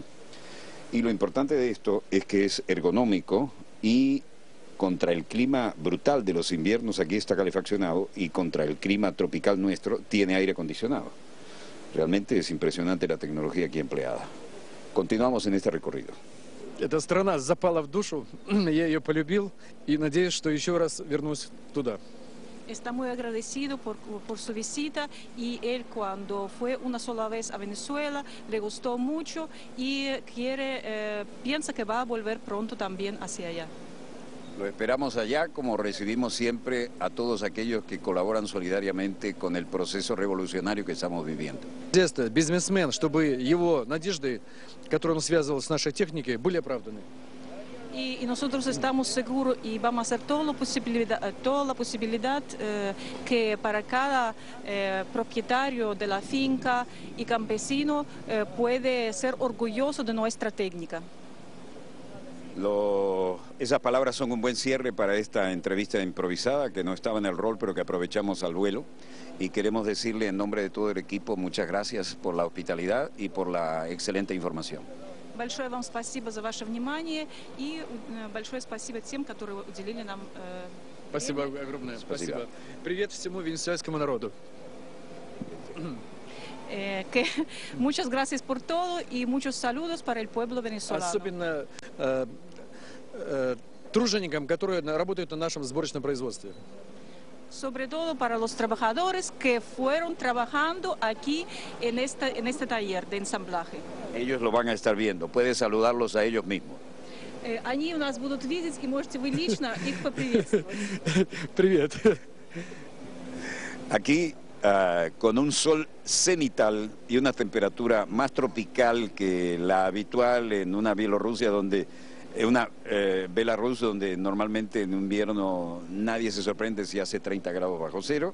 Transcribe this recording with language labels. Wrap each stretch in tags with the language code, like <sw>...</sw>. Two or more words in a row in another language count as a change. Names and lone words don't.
<es>Y lo importante de esto es que es ergonómico y contra el clima brutal de los inviernos aquí está calefaccionado y contra el clima tropical nuestro tiene aire acondicionado. Realmente es impresionante la tecnología aquí empleada. Continuamos en este recorrido.</es> <ru>Эта страна запала в душу, я ее полюбил и надеюсь, что еще раз вернусь туда.</ru> <es>Está muy agradecido por su visita y él cuando fue una sola vez a Venezuela le gustó mucho y piensa que va a volver pronto también hacia allá. Lo esperamos allá, como recibimos siempre a todos aquellos que colaboran solidariamente con el proceso revolucionario que estamos viviendo.</es> <ru>Детство, бизнесмен, чтобы его надежды, которые он связывал с нашей техникой, были оправданы.</ru> <es>Y nosotros estamos seguros y vamos a hacer toda la posibilidad que para cada propietario de la finca y campesino puede ser orgulloso de nuestra técnica. Esas palabras son un buen cierre para esta entrevista improvisada que no estaba en el rol pero que aprovechamos al vuelo y queremos decirle en nombre de todo el equipo muchas gracias por la hospitalidad y por la excelente información.</es> <ru>Большое вам спасибо за ваше внимание и большое спасибо тем, которые уделили нам Спасибо огромное. Спасибо. Привет всему венесуэльскому народу.</ru> <es>Muchas gracias por todo y muchos saludos para el pueblo venezolano.</es> <ru>Особенно труженикам, которые работают на нашем сборочном производстве.</ru> <es>Sobre todo para los trabajadores que fueron trabajando aquí en este taller de ensamblaje. Ellos lo van a estar viendo, puede saludarlos a ellos mismos.</es> <ru>Они у нас будут видеть, и можете вы лично их поприветствовать. Привет.</ru> <es>Aquí, con un sol cenital y una temperatura más tropical que la habitual en una Bielorrusia donde Belarus, donde normalmente en invierno nadie se sorprende si hace 30 grados bajo cero.</es>